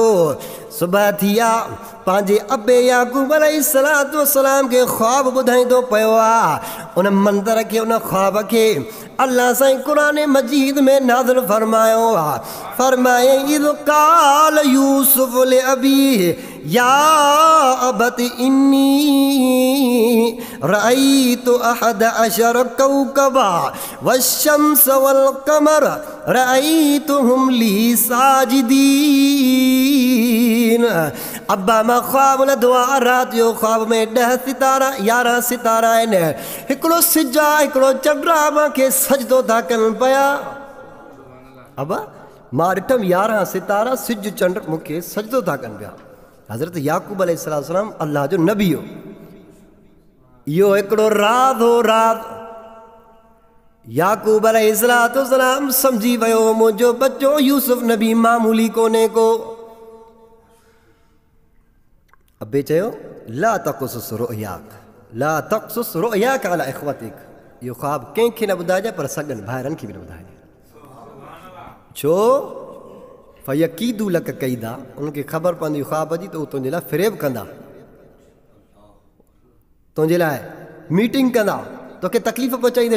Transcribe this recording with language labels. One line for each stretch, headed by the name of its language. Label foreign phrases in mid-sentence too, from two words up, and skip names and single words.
Sindhi: सुबुह थी आहे, पंहिंजे अबे याकूब अलैहिस्सलाम खे ख्वाब ॿुधाईंदो पियो आहे। उन मंदर खे, उन ख्वाब खे अल्लाह साईं क़ुरान मजीद में नाज़िल फरमायो आहे।
Arabic: फरमाए إذ قال يوسف لأبيه يا أبت إني رأيت أحد عشر كوكبا والشمس والقمر رأيتهم لي ساجدين.
Sindhi: अब्बा मां ख्वाब लधो आहे, राति जो ख्वाब में 10 सितारा 11 सितारा आहिनि। हिकिड़ो सिज आहे, हिकिड़ो चंड आहे, मूंखे सजदो था कनि पिया। अब्बा मां ॾिठमि 11 सितारा सिज चंड मूंखे सजदो था कनि पिया। हज़रत याकूब अलैहिस्सलाम अल्लाह जो नबी हो। इहो हिकिड़ो राज़ हो, राज़। याकूब अलैहिस्सलाम सम्झी वियो मुंहिंजो बच्चो यूसुफ नबी मामूली कोन्हे को। अबे चयो
Arabic: لا تقصص رؤياك لا تقصص رؤياك على إخوتك.
Sindhi: इहो ख्वाब कंहिंखे न ॿुधाइजे पर सॻनि भाइरनि खे बि न ॿुधाइजे। छो?
Arabic: فيكيدوا لك كيدا,
Sindhi: उनखे ख़बर पवंदी ख्वाब जी त उहो तुंहिंजे लाइ फ़रेब कंदा, तुंहिंजे लाइ मीटिंग कंदा, तोखे तकलीफ़ पहुचाईंदे।